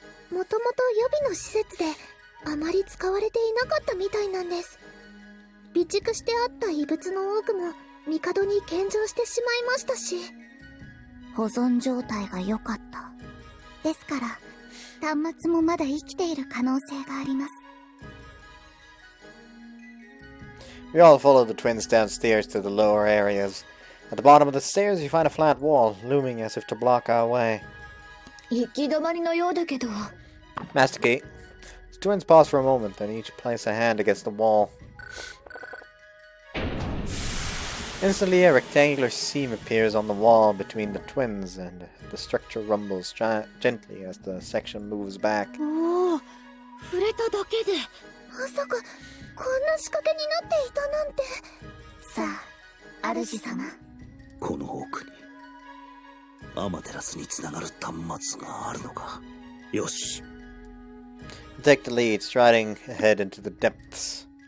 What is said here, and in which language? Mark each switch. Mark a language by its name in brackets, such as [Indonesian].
[Japanese] もともと予備の施設であまり使われていなかったみたいなんです。備蓄してあった遺物の多くも帝に献上してしまいましたし、保存状態が良かったですから、端末もまだ生きている可能性があります。 [English] We all follow the twins downstairs to the lower areas. At the bottom of the stairs, you find a flat wall, looming as if to block our way. [Japanese] 行き止まりのようだけど。 [English] Masticate. The twins pause for a moment, then each place a hand against the wall. Instantly, a rectangular seam appears on the wall between the twins, and the structure rumbles gently as the section moves back. [Japanese] おお、触れただけで。まさか、こんな仕掛けになっていたなんて。さあ、主様。この奥にアマテラスにつながる端末があるのか。よし。 [English] Take the lead, striding ahead into the depths.